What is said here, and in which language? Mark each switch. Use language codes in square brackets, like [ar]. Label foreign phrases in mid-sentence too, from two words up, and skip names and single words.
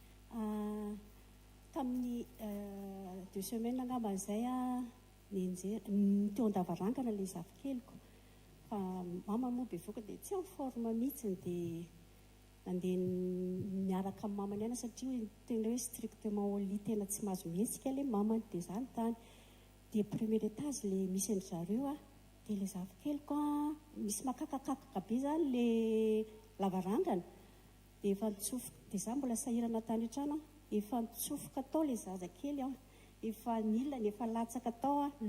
[mg] Tamin'ny 2 semaines angamba izay a teo an-davarangana ilay zafikeliko. Fa mama moa bevoaka dia tsy amin'ny forme mihitsy. Dia nandeha miaraka amin'ny mamany ihany satria tena hoe [fr] strictement au lit [mg] tena tsy mahazo mihetsika ilay mamany. Dia izany tany. Dia [fr] premier étage [mg] ilay misy an'ny zareo a. Dia ilay zafikeliko a misy makakakakaka be izany ilay lavarangana. Dia efa nitsofoka, dia za mbola sahirana tany an-trano a. Efa nitsofoka tao ilay zazakely a. Efa nilany efa latsaka tao a.